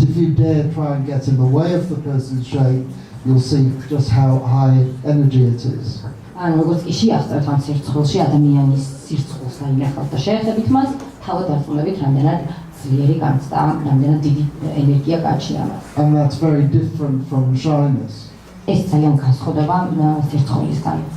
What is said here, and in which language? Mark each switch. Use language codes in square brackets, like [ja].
[en] if you dare try and get in the way of the person's shame, you'll see just how high energy it is. [ka] ანუ როგორც კი შეასწრებთ ამ სირცხვილში ადამიანის სირცხვილს დაინახავთ და შეეხებით მას, თავად არწმუნებით რამდენად ძლიერი განცდა, რამდენად დიდი ენერგია გააჩნია მას. [en] And that's very different from shyness. [ka] ეს ძალიან განსხვავდება სირცხვილისგან.